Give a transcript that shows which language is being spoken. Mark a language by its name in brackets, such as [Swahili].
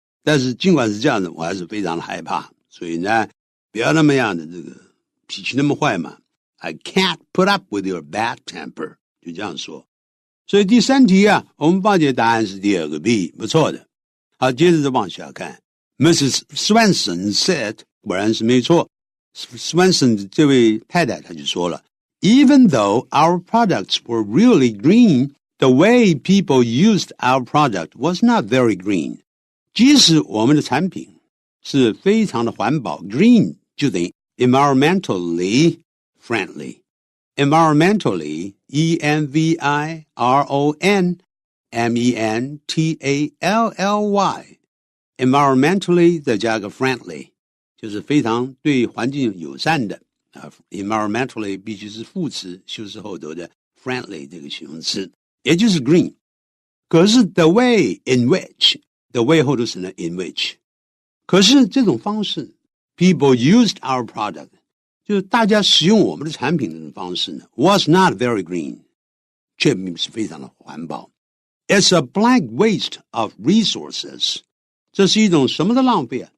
[Chinese] 但是尽管是这样子，我还是非常的害怕，所以呢不要那么样的这个脾气那么坏嘛。 [English] I can't put up with your bad temper， [Chinese] 就这样说。所以第三题我们报解答案是第二个 B， 不错的。好，接着再往下看。Mrs. [English] Swanson said， [Chinese] 果然是没错， Swanson 这位太太她就说了， [English] Even though our products were really green, the way people used our product was not very green. [Chinese] 即使我们的产品是非常的环保 ，green 就等于 [English] environmentally friendly. Environmentally, E-N-V-I-R-O-N-M-E-N-T-A-L-L-Y. [Chinese] Environmentally 再加个 friendly， 就是非常对环境友善的environmentally 必须是副词修饰后头的 friendly 这个形容词，也就是 green。可是 [English] the way in which [Chinese] the way 后头是呢 in which， 可是这种方式 [English] people used our product [Chinese] 就是大家使用我们的产品的方式呢 [English] was not very green， [Chinese] 却并不是非常的环保。 [English] It's a blank waste of resources， [Chinese] 这是一种什么的浪费啊？